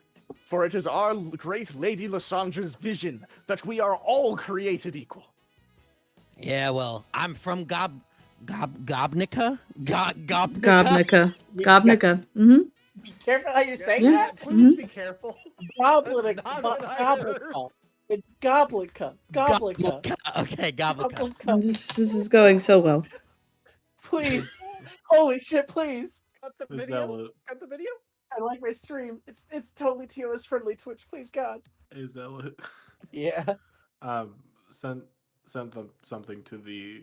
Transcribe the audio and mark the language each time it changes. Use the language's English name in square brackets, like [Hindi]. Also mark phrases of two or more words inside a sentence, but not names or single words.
[English] For it is our great Lady Lysandra's vision that we are all created equal. Yeah, well, I'm from Gobnica? Gobnica? Gobnica. Gobnica. Mm-hmm. Be careful how you're saying Yeah. that. Please be careful. Goblinica. That's not what I heard. Goblica. It's Goblica. Goblica. Okay, Goblica. Goblica. This is going so well. Please. Holy shit, please. Cut the The video. zealot. Cut the video. I like my stream. It's totally TOS friendly, Twitch. Please, God. A zealot. Yeah. Sent them something to the